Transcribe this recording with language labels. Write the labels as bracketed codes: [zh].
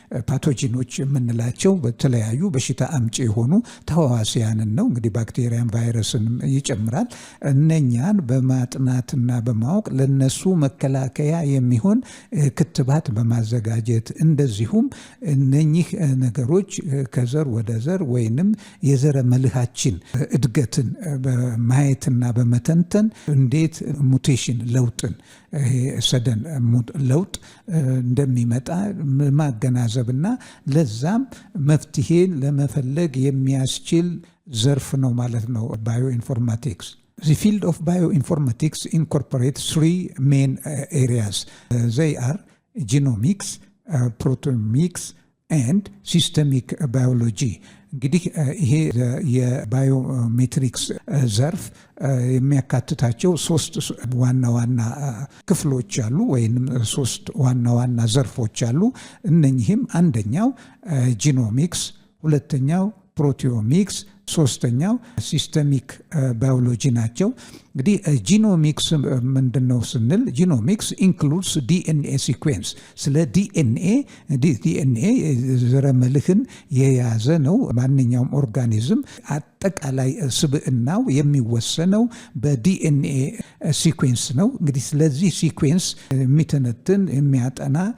[am] ፓቶጂኖች የምንላቸው በተለያዩ በሽታ አምጪ የሆኑ ተዋሲያንን ነው። እንግዲህ ባክቴሪያን፣ ቫይረስን ይጨምራል። እነኛን በማጥናትና በማወቅ ለነሱ መከላከያ የሚሆን ክትባት በማዘጋጀት እንደዚሁም እነኚህ ነገሮች ከዘር ወደ ዘር ወይንም የዘረ መልሃችን እድገትን ማየትና በመተንተን እንዴት ሙቴሽን ለውጥን ሰደን ለውጥ እንደሚመጣ ማገናዘብና ለዛም መፍትሄን ለመፈለግ የሚያስችል ዘርፍ ነው ማለት ነው ባዮኢንፎርማቲክስ። [en] The field of bioinformatics incorporates three main areas. They are genomics, proteomics, and systemic biology. [am] እንግዲህ ይሄ የባዮሜትሪክስ ዘርፍ የሚያካትታቸው ሶስት ዋና ዋና ክፍሎች አሉ ወይም ሶስት ዋና ዋና ዘርፎች አሉ። እነኚህም አንደኛው ጂኖሚክስ፣ ሁለተኛው ፕሮቲዮሚክስ፣ ሶስተኛው ሲስተሚክ ባዮሎጂ ናቸው። እንግዲህ ጂኖሚክስ ምንድነው ስንል [en] ጂኖሚክስ ኢንክሉድስ ዲኤንኤ ሲኩዌንስ። [am] ስለ ዲኤንኤ ዘረመልህን የያዘ ነው። ማንኛውም ኦርጋኒዝም አጠቃላይ ስብዕናው የሚወሰነው በዲኤንኤ ሲኩዌንስ ነው። እንግዲህ ስለዚህ ሲኩዌንስ የሚተነትን የሚያጠና